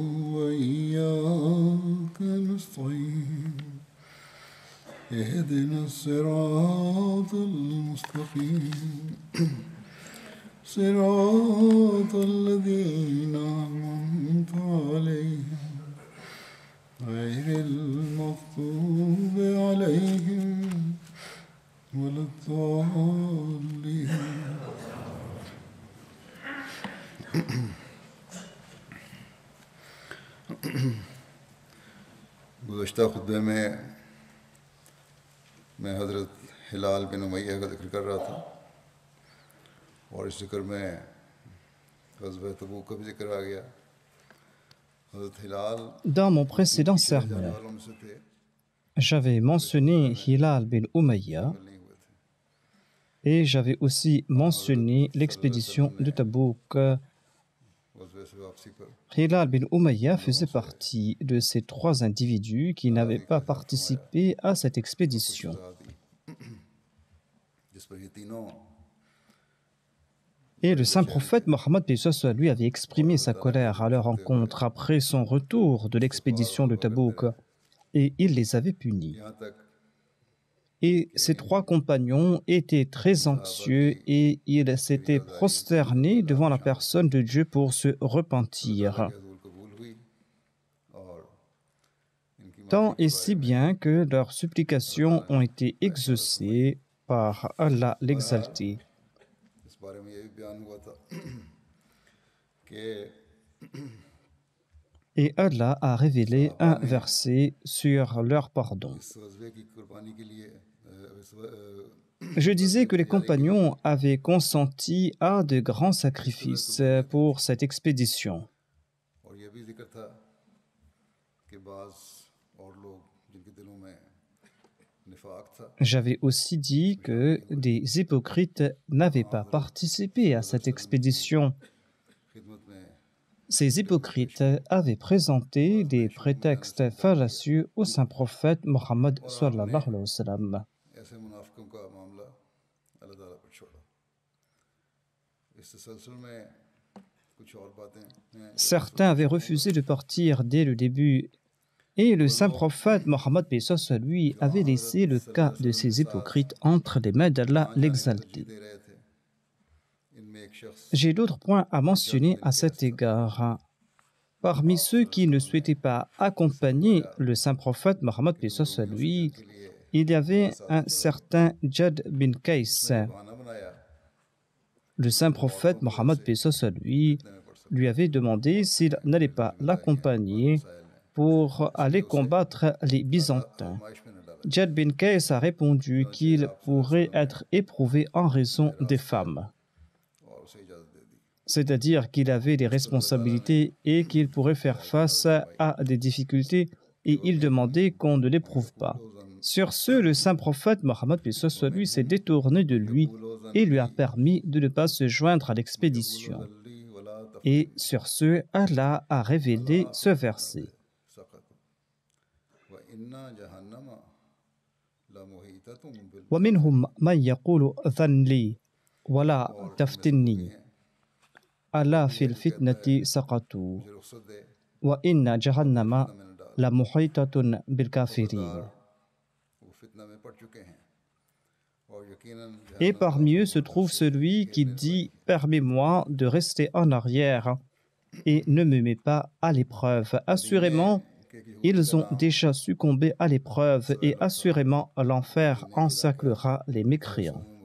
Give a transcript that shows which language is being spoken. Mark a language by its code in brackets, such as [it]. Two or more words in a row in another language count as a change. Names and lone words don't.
[ar] وإياك نستعين اهدنا الصراط المستقيم صراط الذين أنعمت عليهم غير المغضوب عليهم ولا الضالين. [ur] گزشتہ خطبے میں میں حضرت ہلال بن امیہ کا ذکر کر رہا تھا اور اس ذکر میں غزوہ تبوک کا بھی ذکر آ گیا. حضرت ہلال [fr] Dans mon précédent sermon, [ur] والوں میں سے تھے, [fr] j'avais mentionné Hilal bin Umayya [ur] نہیں ہوئے تھے. [fr] et j'avais aussi mentionné l'expédition de Tabouk. [ur] غزوے سے واپسی پر [fr] Hilal bin Umayya faisait partie de ces trois individus qui n'avaient pas participé à cette expédition. [ur] سزا دی جس پر یہ تینوں [fr] Et le saint prophète Mohammed lui avait exprimé sa colère à leur encontre après son retour de l'expédition de Tabouk et il les avait punis. [ur] یہاں تک [fr] Et ces trois compagnons étaient très anxieux et ils s'étaient prosternés devant la personne de Dieu pour se repentir. [ur] حزول قبول ہوئی اور ان کی [fr] Tant et si bien que leurs supplications ont été exaucées par Allah l'exalté. [ur] اس بارے میں یہ بھی بیان ہوا تھا کہ [fr] Et Allah a révélé un verset sur leur pardon. [ur] اس غزوے کی قربانی کے لیے [fr] Je disais que les compagnons avaient consenti à de grands sacrifices pour cette expédition. [ur] اور یہ بھی ذکر تھا کہ بعض اور لوگ جن کے دلوں میں نفاق تھا [fr] J'avais aussi dit que des hypocrites n'avaient pas participé à cette expédition. [ur] خدمت میں [fr] Ces hypocrites avaient présenté des prétextes fallacieux au saint prophète Mohammed [ar] صلى الله عليه وسلم. [ur] ایسے منافقوں کا معاملہ اللہ تعالیٰ پر چھوڑا. اس تسلسل میں کچھ اور باتیں ہیں [fr] Certains avaient refusé de partir dès le début et le saint prophète Mohammed lui avait laissé le cas de ces hypocrites entre les mains d'Allah l'exalté. [ur] دے رہے تھے۔ ان میں ایک شخص [fr] J'ai d'autres points à mentionner à cet égard. Parmi ceux qui ne souhaitaient pas accompagner le saint prophète Mohammed lui, il y avait un certain Jad bin Qais. [ur] بہانہ بنایا [fr] Le saint prophète Mohammed lui avait demandé s'il n'allait pas l'accompagner pour aller combattre les Byzantins. [ur] نمائش میں نہ ڈالا [fr] Jad bin Qais a répondu qu'il pourrait être éprouvé en raison des femmes, [ur] اور اسے اجازت دے دی. [fr] c'est-à-dire qu'il avait des responsabilités et qu'il pourrait faire face à des difficultés et il demandait qu'on ne l'éprouve pas. Sur ce, le saint prophète Mohammed lui s'est détourné de lui et lui a permis de ne pas se joindre à l'expédition. Et sur ce, Allah a révélé ce verset. [ar] ومنهم من يقول ذن لي ولا تفتني ألا في الفتنة سقطوا وإن جهنم لمحيطة بالكافرين. [fr] Et parmi eux se trouve celui qui dit « Permets-moi de rester en arrière et ne me mets pas à l'épreuve. » Assurément, ils ont déjà succombé à l'épreuve et assurément l'enfer encerclera les mécréants.